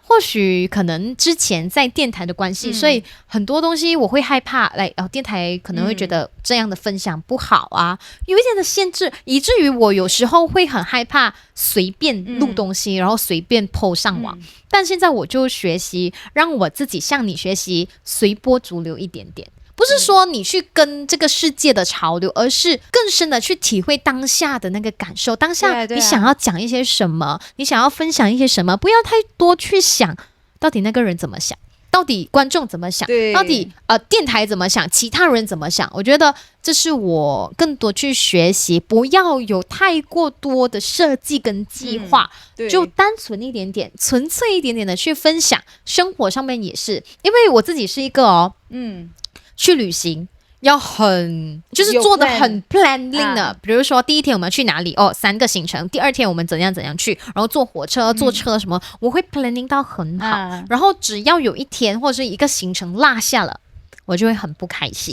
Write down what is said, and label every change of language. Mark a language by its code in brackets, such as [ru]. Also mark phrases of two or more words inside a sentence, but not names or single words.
[zh] 或許可能之前在電台的關係，所以很多東西我會害怕，電台可能會覺得這樣的分享不好啊，有一點的限制，以至於我有時候會很害怕隨便錄東西，然後隨便 po 上網。但現在我就學習，讓我自己向你學習，隨波逐流一點點。不是說你去跟這個世界的潮流，而是更深的去體會當下的那個感受。當下你想要講一些什麼，你想要分享一些什麼，不要太多去想到底那個人怎麼想，到底觀眾怎麼想，到底電台怎麼想，其他人怎麼想。我覺得這是我更多去學習，不要有太過多的設計跟計劃，就單純一點點，純粹一點點的去分享。生活上面也是，因為我自己是一個去旅行要就是做的很 planning 的，比如說第一天我們要去哪裡3個行程，第二天我們怎樣去，然後坐火車坐車什麼，我會 planning 到很好，然後只要有一天或者是一個行程落下了，我就會很不開心，